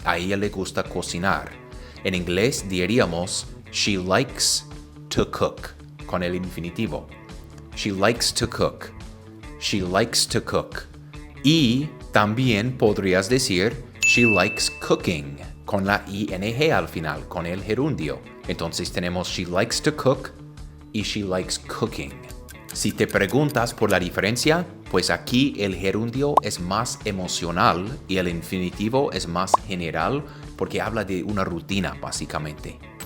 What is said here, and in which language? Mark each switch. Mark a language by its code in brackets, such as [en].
[es] A ella le gusta cocinar. En inglés diríamos, [en] she likes to cook, [es] con el infinitivo. [en] She likes to cook. She likes to cook. Y también podrías decir, she likes cooking, con la ing al final, con el gerundio. [es] Entonces tenemos [en] she likes to cook y she likes cooking. [es] Si te preguntas por la diferencia, pues aquí el gerundio es más emocional y el infinitivo es más general porque habla de una rutina básicamente.